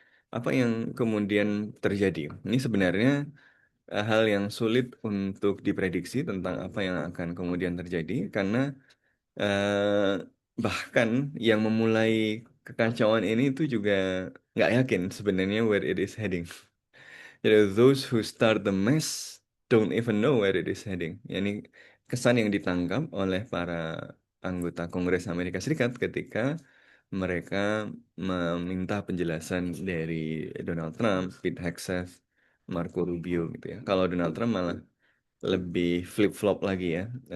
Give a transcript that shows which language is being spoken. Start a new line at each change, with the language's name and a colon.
Indonesian: Apa yang kemudian terjadi? Ini sebenarnya hal yang sulit untuk diprediksi tentang apa yang akan kemudian terjadi, karena eh, bahkan yang memulai kekacauan ini itu juga nggak yakin sebenarnya
English: where it is heading.
Indonesian: Jadi
English: those who start the mess don't even know where it is heading.
Indonesian: Yani kesan yang ditangkap oleh para anggota Kongres Amerika Serikat ketika mereka meminta penjelasan dari Donald Trump, Pete Hegseth, Marco Rubio gitu ya. Kalau Donald Trump malah lebih flip-flop lagi ya.